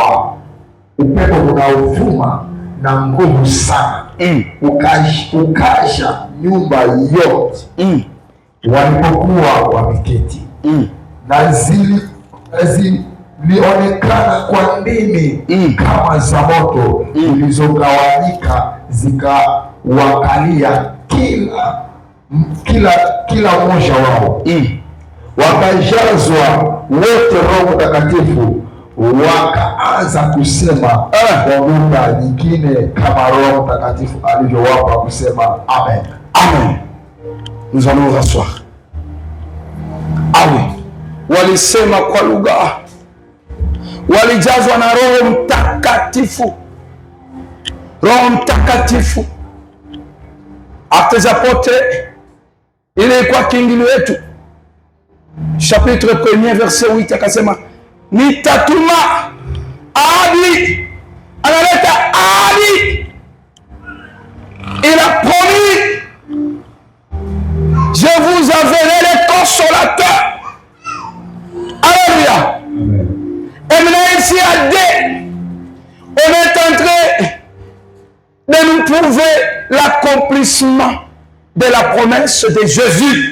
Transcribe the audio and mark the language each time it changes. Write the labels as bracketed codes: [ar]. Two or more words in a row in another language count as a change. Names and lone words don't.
[sw] unaovuma na nguvu sana, ukasha nyumba yote walipokuwa wameketi, na zilionekana kwa ndimi kama za moto zilizogawanyika zikawakalia kila mmoja wao. Wakajazwa wote Roho Mtakatifu, wakaanza kusema kwa lugha nyingine kama Roho Mtakatifu alivyowapa kusema. Amen. Amen. [fr] Nous allons nous rasseoir. [sw] Amen. Walisema kwa lugha. Walijazwa na Roho Mtakatifu. Roho Mtakatifu. [fr] Actes des Apôtres, [sw] ilikuwa kiingilio yetu. Chapitre 1 verset 8 akasema, nitatuma ahadi. Analeta ahadi. [fr] Il a promis, je vous enverrai le consolateur. Alléluia. Et maintenant ici à deux, on est en train de nous prouver l'accomplissement de la promesse de Jésus.